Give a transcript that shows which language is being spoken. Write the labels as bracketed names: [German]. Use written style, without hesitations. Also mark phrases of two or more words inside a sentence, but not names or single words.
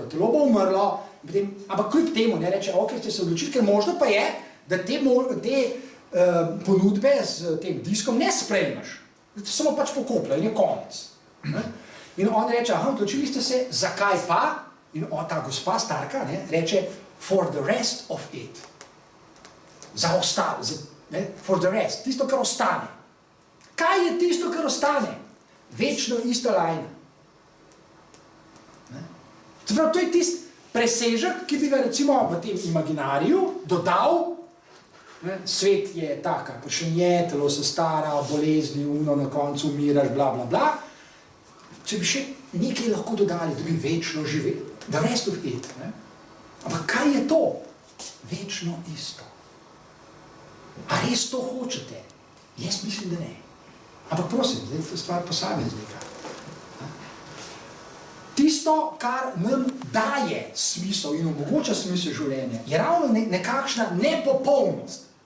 [Slovenian] Telo bo umrlo, ampak kljub temu ne reče, ok, ste se odločili, ker možno pa je, da te ponudbe z tem diskom ne sprejmeš. Samo pač pokoplja in je konec. In on reče, odločili ste se, zakaj pa? In ta gospa starka reče, [English] for the rest of it. [Slovenian] Za ostalo, [English] for the rest, [Slovenian] tisto, kar ostane. Kaj je tisto, kar ostane? Večno ista lajna. To je tisti presežek, ki bi ga recimo v tem imaginariju dodal, svet je taka, pršenje, telo se stara, bolezni, na koncu umiraš, bla, bla, bla. Če bi še nekaj lahko dodali, da bi večno živeli, [English] the rest of it. [Slovenian] Ampak kaj je to? Večno isto. A res to hočete? Jaz mislim, da ne. Ampak prosim, zdaj je to stvar posameznika. Tisto, kar nam daje smisel in omogoča smisel življenja, je ravno nekakšna nepopolnost.